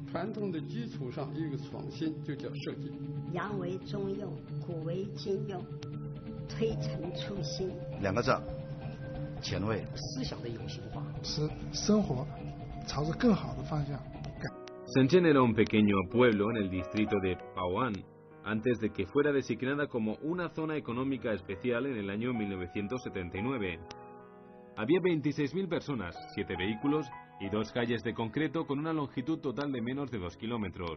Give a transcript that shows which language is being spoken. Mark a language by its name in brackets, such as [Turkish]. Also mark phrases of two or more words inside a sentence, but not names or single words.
[Chinese] 传统的基础上一个创新，就叫设计。洋为中用，古为今用，推陈出新。 2个字，前卫。思想的有形化，使生活朝着更好的方向。 [Spanish] Shenzhen era un pequeño pueblo en el distrito de Bao'an, antes de que fuera designada como una zona económica especial en el año 1979. Había 26.000 personas, 7 vehículos y 2 calles de concreto con una longitud total de menos de 2 kilómetros.